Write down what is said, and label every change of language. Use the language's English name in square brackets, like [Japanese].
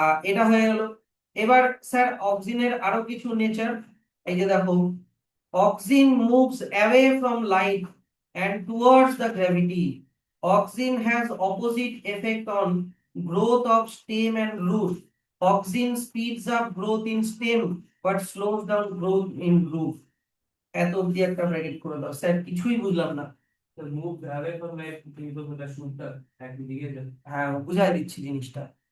[Bangla] এটা হয়ে গেল। এবার স্যার অক্সিনের আরো কিছু নেচার, এই যে দেখো [English] Auxin moves away from light and towards the gravity. Oxygen has opposite effect on growth of stem and root. Oxygen speeds up growth in stem but slows down growth in root. [Bangla] এত অব্দি একটা bracket করে দাও sir, কিছুই বুঝলাম না। [English] move away from light, [Bangla] তুমি তো এটা শুটটা একদিকে, হ্যাঁ বুঝাই দিচ্ছি জিনিসটা।